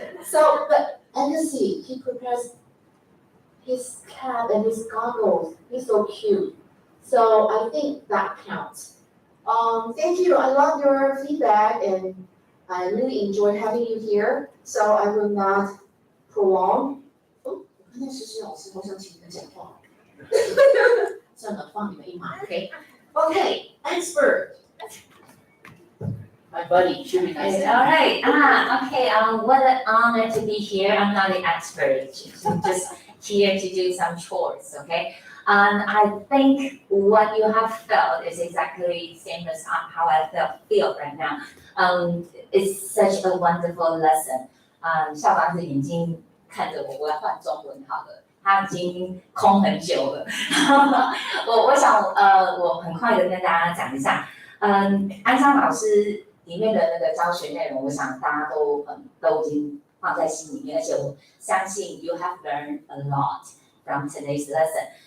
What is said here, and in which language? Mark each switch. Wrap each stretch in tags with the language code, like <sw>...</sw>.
<en>So, but Agassi, he prepares his cap and his goggles. He's so cute. So I think that counts. Thank you. I love your feedback and I really enjoyed having you here. So I will not prolong.</en> <zh>Oh, 我看到诗诗老师，好想请你们讲话。算了，放你们一马 ，OK？</zh> <en>Okay, expert. My buddy, should be nice. All right. Okay. What an honor to be here. I'm not an expert. I'm just here to do some chores. Okay. I think what you have felt is exactly the same as how I feel right now. It's such a wonderful lesson.</en> <zh>校长的眼睛看着我，我要换中文好了。他已经空很久了。我想我很快的跟大家讲一下，安香老师里面的那个教学内容，我想大家都已经放在心里面，而且我相信</zh> <en>you have learned a lot from today's lesson。</en>